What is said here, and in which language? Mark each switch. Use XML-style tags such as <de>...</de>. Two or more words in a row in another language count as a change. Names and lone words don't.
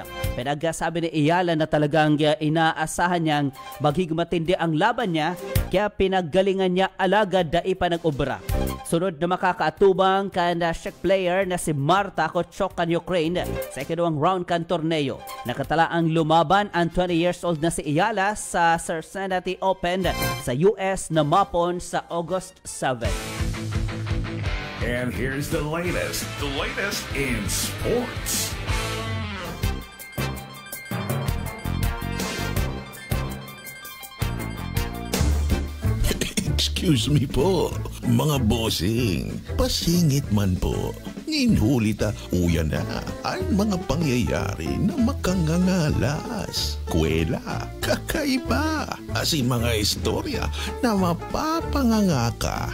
<bik>Pinagsabi ni Ayala na talagang inaasahan niyang maghigmatindi ang laban niya kaya pinaggalingan niya alagad da ipanag-ubra. Sunod na makakaatubang kan Czech player na si Marta Kochok kan Ukraine sa ikadawang round kan torneo. Nakatala ang lumaban ang 20 years old na si Ayala sa Cincinnati Open sa US na mapon sa August 7.</bik> <en>And here's the latest in sports. Excuse me</en> <bik>po, mga bossing. Pasingit man po. Ninhulita uya na ang mga pangyayari na makangangalas. Kwela, kakaiba. Asin mga istorya na mapapangangaka.</bik>